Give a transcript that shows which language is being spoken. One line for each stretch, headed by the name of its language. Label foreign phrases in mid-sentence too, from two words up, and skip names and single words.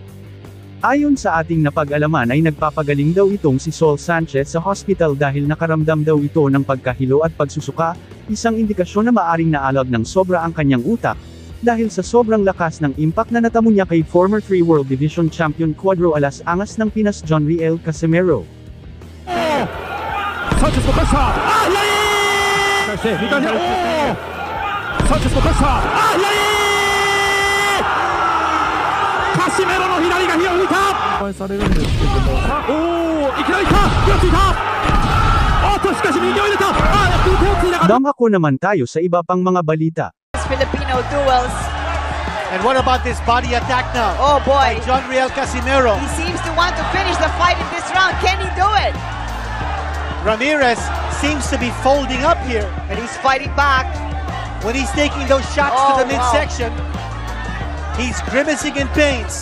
Filipino: Ayon sa ating napag-alaman ay nagpapagaling daw itong si Sol Sanchez sa hospital dahil nakaramdam daw ito ng pagkahilo at pagsusuka, isang indikasyon na maaring naalag ng sobra ang kanyang utak, dahil sa sobrang lakas ng impact na natamo niya kay
English: former 3 World Division Champion
Filipino: Cuadro Alas Angas ng Pinas Jonriel Casimero.
Japanese: Sanchez のプレッシャー。左サンチェスのプレッシャー。カシメロの左が火を吹いた。心配されるんですけども、おお、いきなりいった。手をついた。おっと、しかし右を入れた。手をついたか。
Filipino: Dumako naman tayo sa iba pang mga balita.
English: Filipino duels. And what about this body attack now? Oh boy. By Jonriel Casimero. He seems to want to finish the fight in this round. Can he do it? Ramirez seems to be folding up here. And he's fighting back. When he's taking those shots to the midsection, he's grimacing in pains.